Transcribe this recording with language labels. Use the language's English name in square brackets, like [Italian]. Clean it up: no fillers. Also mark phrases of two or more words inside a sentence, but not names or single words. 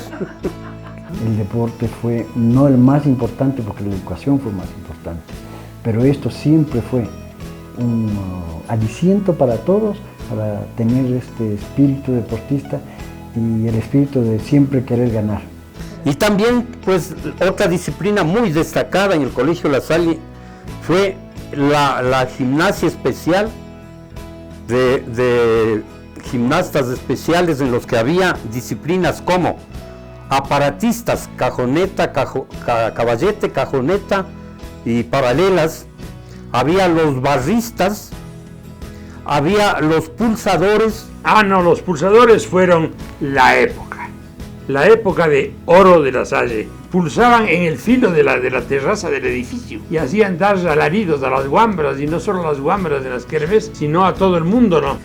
[Spanish] El deporte fue no el más importante porque la educación fue más importante, pero esto siempre fue un aliciento para todos, para tener este espíritu deportista y el espíritu de siempre querer ganar. Y también, pues, otra disciplina muy destacada en el Colegio La Salle fue la gimnasia especial, de gimnastas especiales en los que había disciplinas como aparatistas, cajoneta, caballete, cajoneta y paralelas. Había los barristas, había los pulsadores. No, los pulsadores fueron la época de oro de La Salle. Pulsaban en el filo de la terraza del edificio y hacían dar alaridos a las guambras, y no solo a las guambras de las kermés, sino a todo el mundo, ¿no?